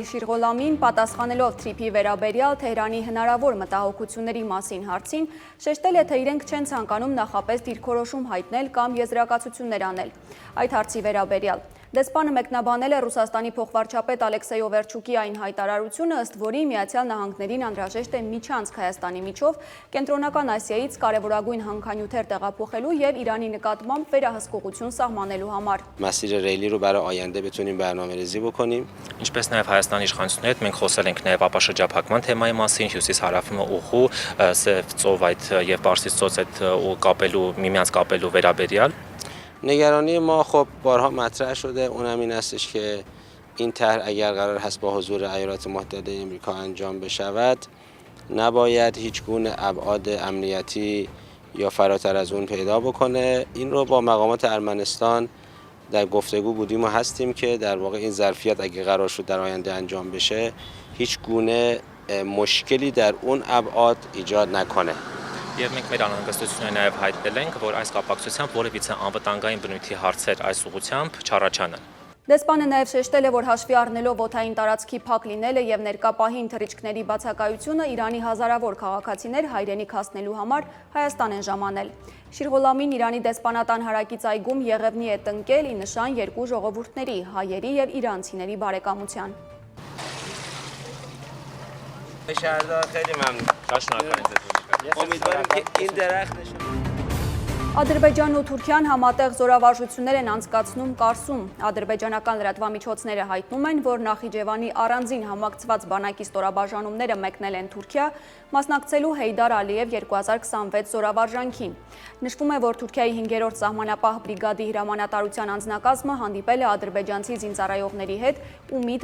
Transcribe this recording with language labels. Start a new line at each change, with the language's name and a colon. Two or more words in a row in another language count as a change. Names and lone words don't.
Armenian: Շիրղոլամին պատասխանելով թրիփի վերաբերյալ Թեհրանի հնարավոր մտահոգությունների մասին հարցին, շեշտել է, թե իրենք չեն ցանկանում նախապես դիրքորոշում հայտնել կամ եզրակացություններ անել։ Այդ հարցի վերաբերյալ դեսպանը մեկնաբանել է Ռուսաստանի փոխվարչապետ Ալեքսեյ Օվերչուկի այն հայտարարությունը, ըստ որի Միացյալ Նահանգներին անհրաժեշտ է միջանցք Հայաստանի միջով Կենտրոնական Ասիայից կարևորագույն հանքանյութեր տեղափոխելու եւ Իրանի նկատմամբ վերահսկողություն սահմանելու համար։
Persian: مسیر ریلی رو برای آینده بتونیم برنامه‌ریزی بکنیم.
Armenian: Ինչպես նաև Հայաստանի իշխանությունների հետ մենք խոսել ենք նաև ապաշրջափակման թեմայի մասին, հյուսիս-հարավը ուղու Սև ծով այդ եւ Պարսից ծոց այդ կապելու միմյանց կապելու վերաբերյալ
Persian: نگرانی ما خب بارها مطرح شده، اونم این هستش که این طرح اگر قرار هست با حضور ایالات متحده آمریکا انجام بشود نباید هیچ گونه ابعاد امنیتی یا فراتر از اون پیدا بکنه. این رو با مقامات ارمنستان در گفتگو بودیم و هستیم که در واقع این ظرفیت اگه قرار شد در آینده انجام بشه هیچ گونه مشکلی در اون ابعاد ایجاد نکنه.
Armenian: Եվ մենք մեր անհանգստությունները նաև հայտնել ենք, որ այս կապակցությամբ որևիցե անվտանգային բնույթի հարցեր այս ուղղությամբ չառաջանան։ Դեսպանը նաև շեշտել է, որ հաշվի առնելով օդային տարածքի փակ լինելը եւ ներկա պահին թռիչքների բացակայությունը Իրանի հազարավոր քաղաքացիներ հայրենիք հասնելու համար Հայաստան են ժամանել։ Շիրղոլամին Իրանի դեսպանատան հարակից այգում Եղևնի է տնկել ի նշան երկու ժողովուրդների՝ հայերի եւ իրանցիների բարեկամության։
Persian: امیدواریم که این درخت
Armenian: Ադրբեջանն ու Թուրքիան համատեղ զորավարժություններ են անցկացնում Կարսում։ Ադրբեջանական լրատվամիջոցները հայտնում են, որ Նախիջևանի առանձին համակցված բանակի ստորաբաժանումները մեկնել են Թուրքիա, մասնակցելու Հեյդար Ալիև 2026 զորավարժանքին։ Նշվում է, որ Թուրքիայի 5-րդ սահմանապահ բրիգադի հրամանատարության անձնակազմը հանդիպել է ադրբեջանցի զինծառայողների հետ Ումիդ